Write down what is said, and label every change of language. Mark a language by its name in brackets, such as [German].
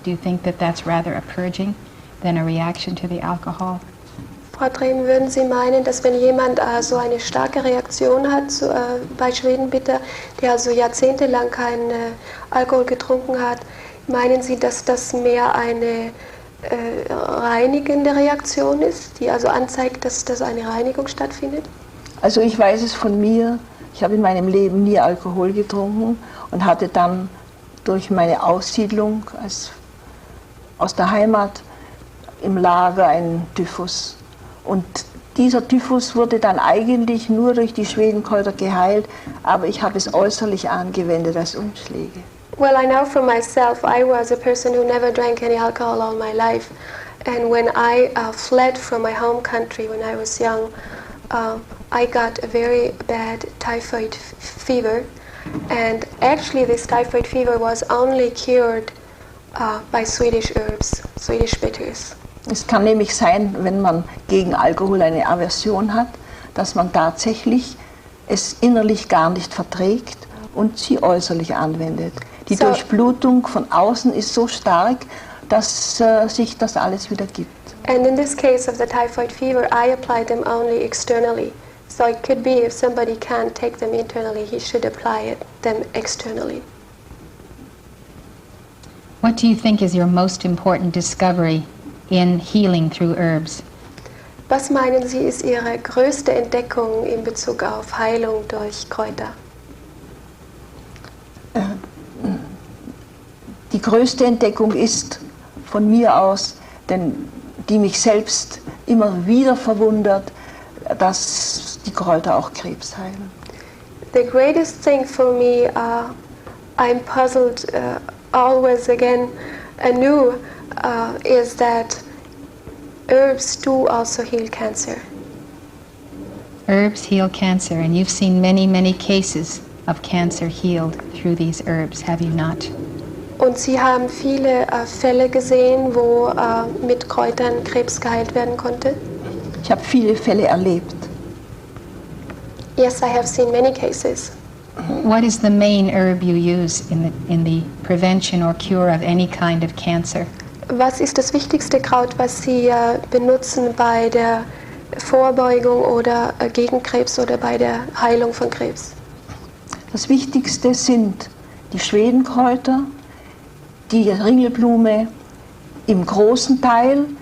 [English] Do you think that that's rather a purging than a reaction to the alcohol? [German] Frau Treben, würden Sie meinen, dass wenn jemand so eine starke Reaktion hat bei Schwedenbitter, der also jahrzehntelang keinen Alkohol getrunken hat, meinen Sie, dass das mehr eine reinigende Reaktion ist, die also anzeigt, dass eine Reinigung stattfindet? Also ich weiß es von mir, ich habe in meinem Leben nie Alkohol getrunken und hatte dann durch meine Aussiedlung aus der Heimat im Lager einen Typhus. Und dieser Typhus wurde dann eigentlich nur durch die Schwedenkräuter geheilt, aber ich habe es äußerlich angewendet als Umschläge. [English] Well, I know for myself, I was a person who never drank any alcohol all my life. And when I fled from my home country when I was young, I got a very bad typhoid fever. And actually this typhoid fever was only cured by Swedish herbs, Swedish bitters. [German] Es kann nämlich sein, wenn man gegen Alkohol eine Aversion hat, dass man tatsächlich es innerlich gar nicht verträgt und sie äußerlich anwendet. Die Durchblutung von außen ist so stark, dass sich das alles wieder gibt. [English] And in this case of the typhoid fever, I applied them only externally. So it could be if somebody can't take them internally, he should apply them externally. What do you think is your most important discovery in healing through herbs? [German] Was meinen Sie, ist Ihre größte Entdeckung in Bezug auf Heilung durch Kräuter? Die größte Entdeckung ist von mir aus, denn die mich selbst immer wieder verwundert, dass die Kräuter auch Krebs heilen. [English] The greatest thing for me, I'm puzzled always again anew, is that herbs do also heal cancer. Herbs heal cancer, and you've seen many, many cases of cancer healed through these herbs, have you not? [German] Und Sie haben viele Fälle gesehen, wo mit Kräutern Krebs geheilt werden konnte? Ich habe viele Fälle erlebt. [English] Yes, I have seen many cases. What is the main herb you use in the prevention or cure of any kind of cancer? [German] Was ist das wichtigste Kraut, was Sie benutzen bei der Vorbeugung oder gegen Krebs oder bei der Heilung von Krebs? Das Wichtigste sind die Schwedenkräuter, die Ringelblume im großen Teil.